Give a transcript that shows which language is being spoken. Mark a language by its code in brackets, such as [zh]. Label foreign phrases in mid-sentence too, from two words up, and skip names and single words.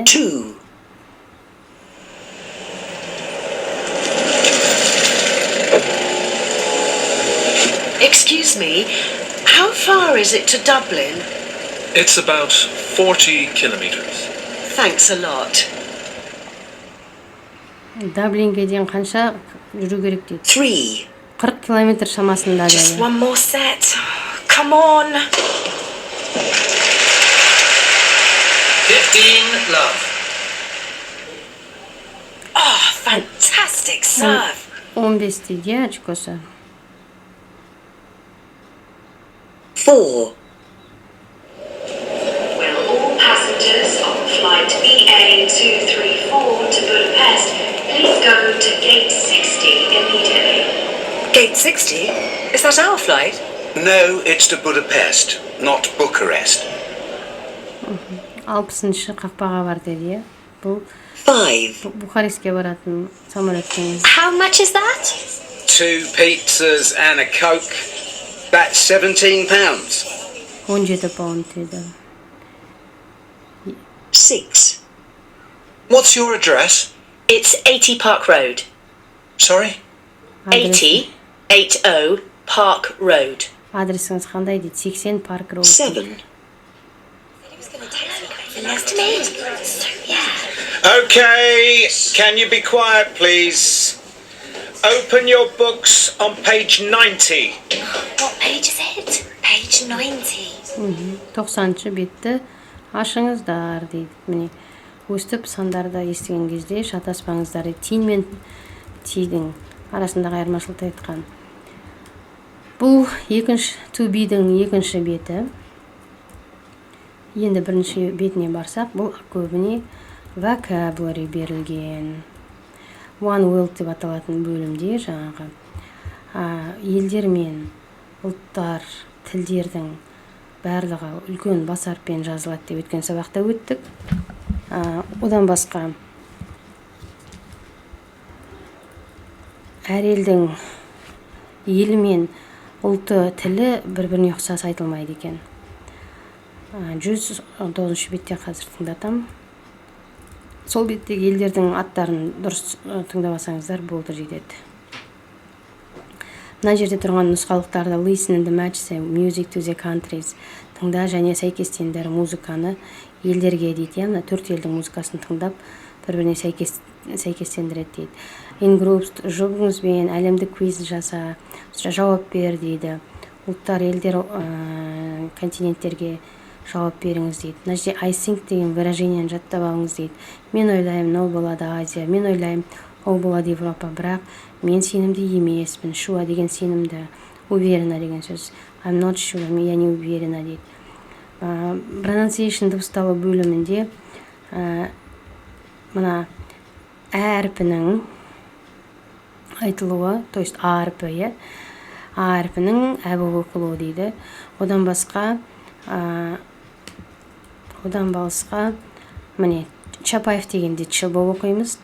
[en] 2 Excuse me, how far is it to Dublin? It's about 40 kilometers. Thanks a lot. [kk] Даблинге дейін қанша жүру керек дейді. 3 40 километр шамасында [en] Just [kk] dedi. [en] one more set. Come on. 15, love. Oh, fantastic serve. [kk] 15 дейді, иә, очкосы. 4 [en] Will all passengers on flight BA234 to Budapest please go to gate 60 immediately? Gate 60? Is that our flight? No, it's to Budapest, not Bucharest. [kk] 60-шы қақпаға бар dedi, иә. Бұл 5 Бухарестке баратын самолеттің. [en] How much is that? 2 pizzas and a Coke. That's £17. [kk] 17 паунд dedi. 6 [en] What's your address? It's 80 Park Road. Sorry? 80 Park Road. [kk] Адресіңіз қандай дейді? 80 Парк Роуд. 7 [en] Next to me. Okay, can you be quiet, please? Open your books on page 90. What page is it? Page 90. [kk] 90-шы бетті ашыңыздар дейді. Міне өстіп сандарды естіген кезде шатаспаңыздар. Тин мен тидің арасындағы айырмашылықты айтқан. Бұл [en] to be- [kk] дің екінші беті. Енді бірінші бетіне барсақ, бұл көбіне vocabulary берілген. [en] One world [kk] деп аталатын бөлімде жаңағы елдер мен ұлттар, тілдердің барлығы үлкен бас әріппен жазылады деп өткен сабақта өттік. Одан басқа әр елдің елі мен ұлты, тілі бір-біріне ұқсас айтылмайды екен. 109-шы бетте қазір тыңдатам. Сол беттегі елдердің аттарын дұрыс тыңдамасаңыздар болды жетеді. Мына жерде тұрған нұсқалықтарда [en] listen and match the music to the countries. [kk] Тыңда және сәйкестендір музыканы елдерге дейді. Яғни 4 елдің музыкасын тыңдап, бір-біріне сәйкестендіреді дейді. [en] In groups [kk] жұбыңызбен әлемдік квиз жаса, жауап бер дейді. Ұлттар, елдер, континенттерге жауап беріңіз дейді. Мына жерде [en] I think [kk] деген выражениені жаттап алыңыз дейді. Мен ойлаймын, ол болады Азия. Мен ойлаймын, ол болады Европа. Бірақ мен сенімді емеспін. Шуа деген сенімді. Уверена деген сөз. [en] I'm not sure, [ru] я не уверена дейді. [kk] Pronunciation дыбысталу бөлімінде мына әрпінің айтылуы, [ru] то есть [kk] әрпі, әрпінің әбу оқылуы дейді. Одан басқа міне Чапаев дегенде ч болып оқимыз.